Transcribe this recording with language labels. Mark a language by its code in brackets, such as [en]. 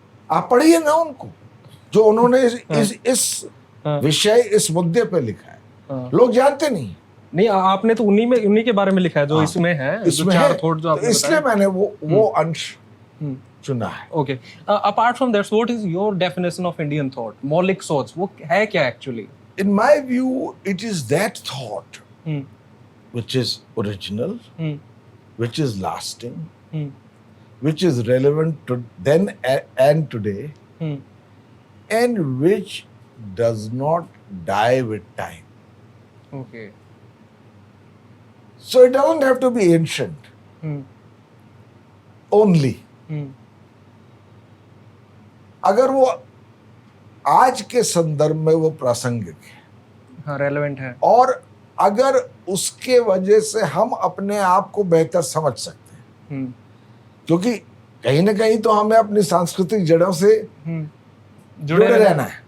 [hi] आप पढ़िए ना उनको, जो उन्होंने इस विषय, इस मुद्दे पे लिखा है। लोग जानते नहीं। आपने तो उन्हीं के बारे में लिखा है जो इसमें है, इसमें चार है, थॉट जो आपने बताया। इसलिए मैंने वो अंश चुना है। [en] Okay, apart from that, what is your definition of Indian thought? [hi] मौलिक सोच वो है क्या actually? [en] In my view it is that thought which is original, which is lasting, which is relevant to then and today, and which does not die with time. Okay. So it doesn't have to be ancient only. [hi] अगर वो आज के संदर्भ में वो प्रासंगिक है, हाँ रेलेवेंट है। और अगर उसके वजह से हम अपने आप को बेहतर समझ सकते हैं, क्योंकि कहीं ना कहीं तो हमें अपनी सांस्कृतिक जड़ों से जुड़े रहना है।